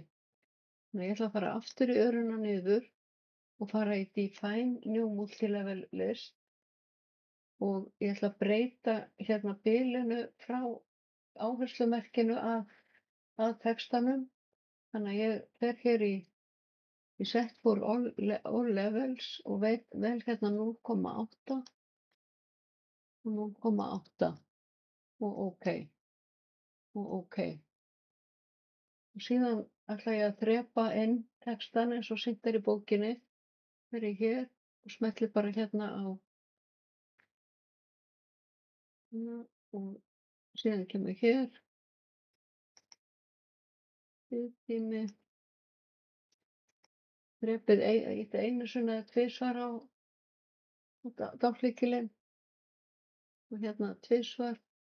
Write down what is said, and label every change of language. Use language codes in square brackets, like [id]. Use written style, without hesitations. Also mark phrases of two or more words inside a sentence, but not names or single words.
[is] Þannig að ég ætla að fara aftur í öruna niður og fara í [en] Define New Multilevel List [is] og ég ætla að breyta hérna bilinu frá áherslumerkinu að textanum. Þannig að ég fer hér í [en] Set for all levels [is] og vel hérna 0,8 og 0,8 og OK. Og síðan ætla ég að þrepa inn textan eins og sýnt er í bókinni. Fer ég hér og smelli bara hérna á og síðan kemur hér biðtími, þrepið einu sinni eða tvisvar á dálklykilinn og hérna tvisvar.